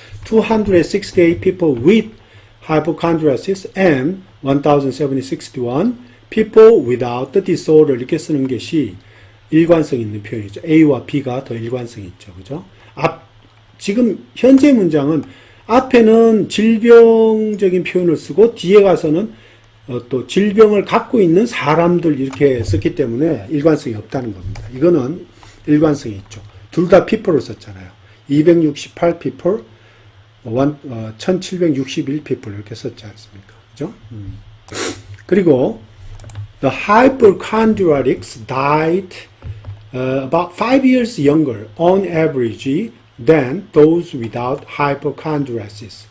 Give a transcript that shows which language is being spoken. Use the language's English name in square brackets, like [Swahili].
[English] 268 people with hypochondriasis and 1,761 people without the disorder [Korean] 이렇게 쓰는 것이 일관성 있는 표현이죠. A와 B가 더 일관성이 있죠. 그죠? 지금 현재 문장은 앞에는 질병적인 표현을 쓰고 뒤에 가서는 또 질병을 갖고 있는 사람들 이렇게 썼기 때문에 일관성이 없다는 겁니다. 이거는 일관성이 있죠. 둘 다 people를 썼잖아요. [English] 268 people, 1761 people [Korean] 이렇게 썼지 않습니까? 그죠? [English] 그리고 the hypochondriacs died about 5 years younger on average than those without hypochondriasis.